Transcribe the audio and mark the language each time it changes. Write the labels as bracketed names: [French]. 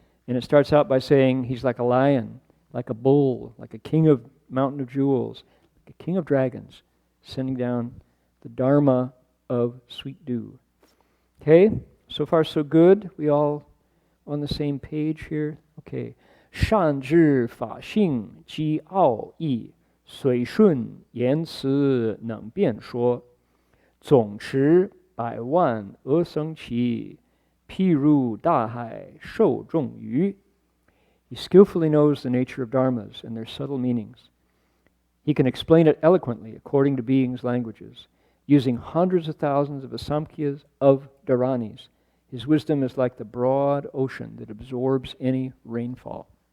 [English] And it starts out by saying he's like a lion, like a bull, like a king of mountain of jewels, like a king of dragons, sending down the Dharma of sweet dew. Okay, so far so good. We all on the same page here? Okay. [Chinese] 善知法性即奥义，随顺言辞能辩说，总持百万而生其，譬如大海受众鱼。 [English] He skillfully knows the nature of dharmas and their subtle meanings. He can explain it eloquently according to beings' languages, using hundreds of thousands of asamkhyas of dharanis. His wisdom is like the broad ocean that absorbs any rainfall.